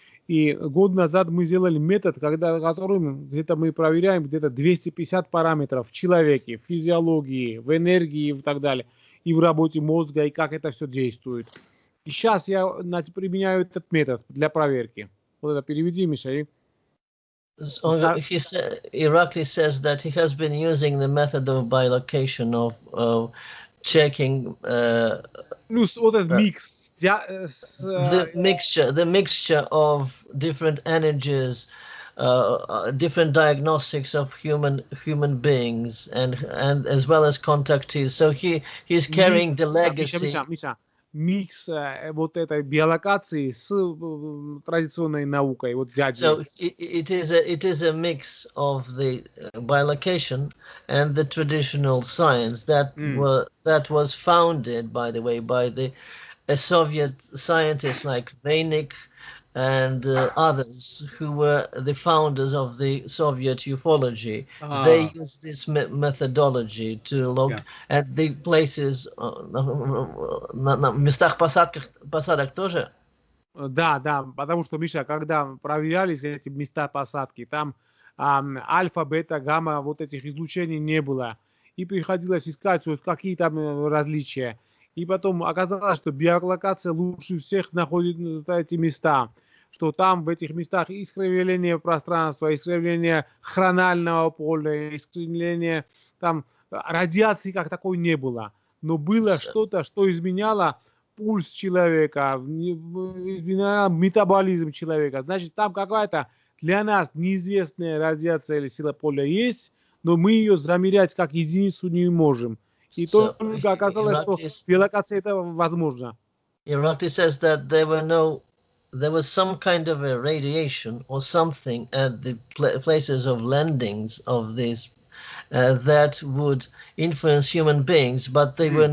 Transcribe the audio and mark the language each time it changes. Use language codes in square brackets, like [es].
[ru] И год назад мы сделали метод, которым где-то мы проверяем где-то 250 параметров в человеке, в физиологии, в энергии и так далее, и в работе мозга, и как это все действует. И сейчас я применяю этот метод для проверки. Вот это переведи, Миша. [en] Irakli says that he has been using the method of bilocation of checking. [ru] Плюс вот этот микс. [en] The mixture of different energies, different diagnostics of human beings, and as well as contactees. So he's carrying the legacy. [ru] Миша. Микс вот этой биолокации с традиционной наукой. Вот дядя. [en] So it is a mix of the bilocation and the traditional science that was founded, by the way, by a Soviet scientists like Veinik and others who were the founders of the Soviet ufology. They used this methodology to look at the places, [ru] на местах посадок тоже? Да, потому что, Миша, когда проверялись эти места посадки, там альфа, бета, гамма, вот этих излучений не было. И приходилось искать, какие там различия. И потом оказалось, что биолокация лучше всех находит эти места, что там в этих местах искривление пространства, искривление хронального поля, искривление, там радиации как такой не было. Но было что-то, что изменяло пульс человека, изменяло метаболизм человека. Значит, там какая-то для нас неизвестная радиация или сила поля есть, но мы ее замерять как единицу не можем. И только оказалось, что биолокация это возможно. [en] Irakli says that there was some kind of a radiation or something at the places of landings of these that would influence human beings, but they